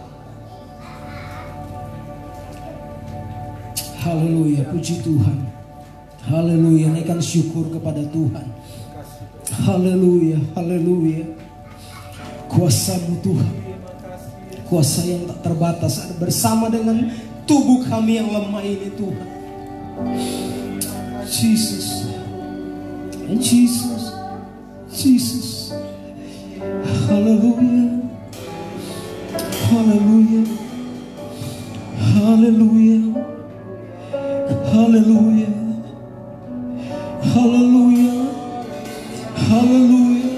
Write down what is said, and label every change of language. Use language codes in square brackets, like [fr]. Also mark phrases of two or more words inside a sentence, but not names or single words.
[id] Haleluya, puji Tuhan. Haleluya, naikkan syukur kepada Tuhan. Haleluya, haleluya. Kuasa-Mu Tuhan, kuasa yang tak terbatas bersama dengan tubuh kami yang lemah ini Tuhan. Jesus, Jesus, Jesus. Haleluya, haleluya, haleluya, haleluya, haleluya, haleluya.